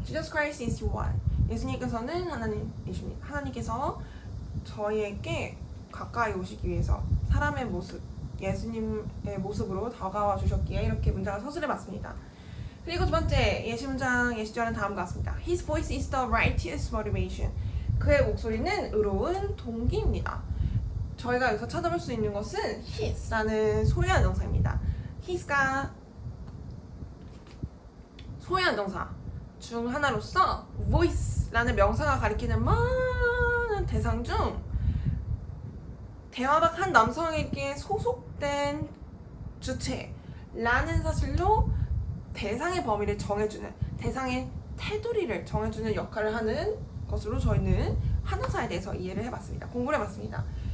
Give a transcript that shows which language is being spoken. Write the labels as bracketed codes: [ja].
[en] Jesus Christ is one. [ko] 예수님께서는 하나님이십니다. 하나님께서 저희에게 가까이 오시기 위해서 사람의 모습, 예수님의 모습으로 다가와 주셨기에 이렇게 문장을 서술해 봤습니다. 그리고 두 번째 예시절은 다음과 같습니다. [en] His voice is the righteous motivation. [ko] 그의 목소리는 의로운 동기입니다. 저희가 여기서 찾아볼 수 있는 것은 his라는 소유한 동사입니다. his가 소유한 동사 중 하나로서 voice라는 명사가 가리키는 많은 대상 중 대화박 한 남성에게 소속된 주체라는 사실로 대상의 범위를 정해주는, 대상의 테두리를 정해주는 역할을 하는 것으로 저희는 한정사에 대해서 이해를 해봤습니다. 공부를 해봤습니다.